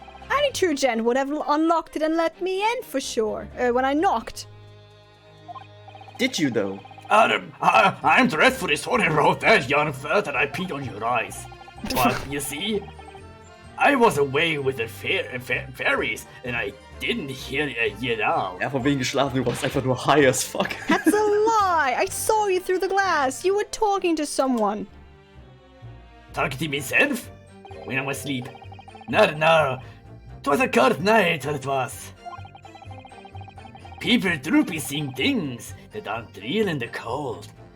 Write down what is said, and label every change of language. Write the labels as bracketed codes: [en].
[en] Any true gen would have unlocked it and let me in for sure, when I knocked. Did you, though? I'm dreadfully sorry about that, young fella, that I peed on your eyes. But, you see, I was away with the fairies, and I didn't hear you at all. [de] Ja, von wegen geschlafen, du warst einfach nur [en] high as fuck. That's a lie! I saw you through the glass. You were talking to someone. Talking to myself? When I was asleep? No. 'Twas a cold night, what it was. People do be seeing things that aren't real in the cold.